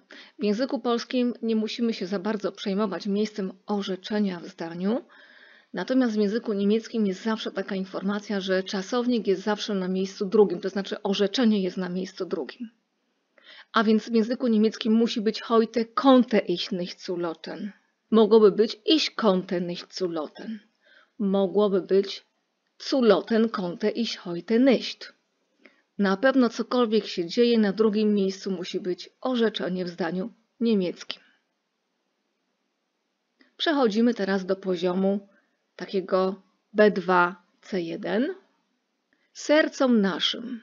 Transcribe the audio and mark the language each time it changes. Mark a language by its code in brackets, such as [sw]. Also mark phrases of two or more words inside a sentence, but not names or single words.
[pl] W języku polskim nie musimy się za bardzo przejmować miejscem orzeczenia w zdaniu, natomiast w języku niemieckim jest zawsze taka informacja, że czasownik jest zawsze na miejscu drugim, to znaczy orzeczenie jest na miejscu drugim. A więc w języku niemieckim musi być [de] heute konnte ich nicht zu loten. [pl] Mogłoby być [de] ich konnte nicht zu loten. [pl] Mogłoby być [de] zu loten konnte ich heute nicht. [pl] Na pewno cokolwiek się dzieje, na drugim miejscu musi być orzeczenie w zdaniu niemieckim. Przechodzimy teraz do poziomu takiego B2, C1. Sercom naszym.